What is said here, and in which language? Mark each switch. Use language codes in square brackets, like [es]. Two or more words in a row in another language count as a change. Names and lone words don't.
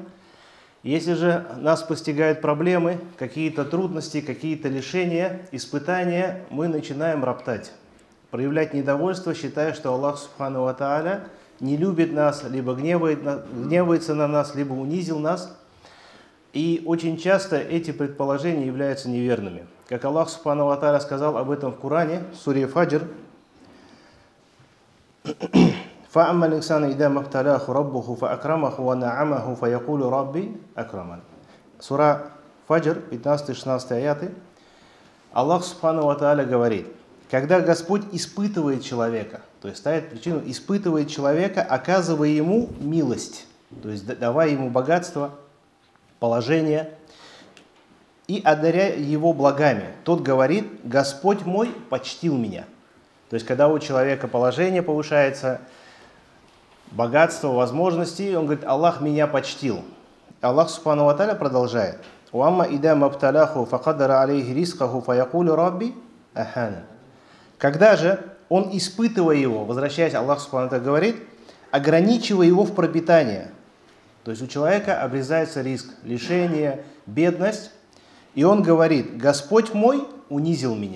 [ru] Если же нас постигают проблемы, какие-то трудности, какие-то лишения, испытания, мы начинаем роптать, проявлять недовольство, считая, что Аллах [ar] سبحانه وتعالى [ru] не любит нас, либо гневается на нас, либо унизил нас. И очень часто эти предположения являются неверными. Как Аллах [ar] سبحانه وتعالى [ru] сказал об этом в Коране, в суре Фаджр: [ar] فَأَمَّا الْإِنسَانُ إِذَا مَا ابْتَلَاهُ رَبُّهُ فَأَكْرَمَهُ وَنَعَّمَهُ فَيَقُولُ رَبِّي أَكْرَمَنِ. [ru] Сура Фаджр, 15-16 аяты. Аллах [ar] سبحانه وتعالى [ru] говорит: когда Господь испытывает человека, то есть ставит причину, испытывает человека, оказывая ему милость, то есть давая ему богатство, положение и одаряя его благами, тот говорит: Господь мой почтил меня. То есть когда у человека положение повышается, богатство, возможности, он говорит: Аллах меня почтил. [ar] Аллах سبحانه وتعالى продолжает: «وأما إذا ما ابتلاه فقدر عليه رزقه فيقول ربي أهانن». [ru] Когда же он, испытывая его, возвращаясь, Аллах [ar] سبحانه وتعالى [ru] говорит, ограничивая его в пропитании, то есть у человека обрезается риск, лишение, бедность, и он говорит: Господь мой унизил меня.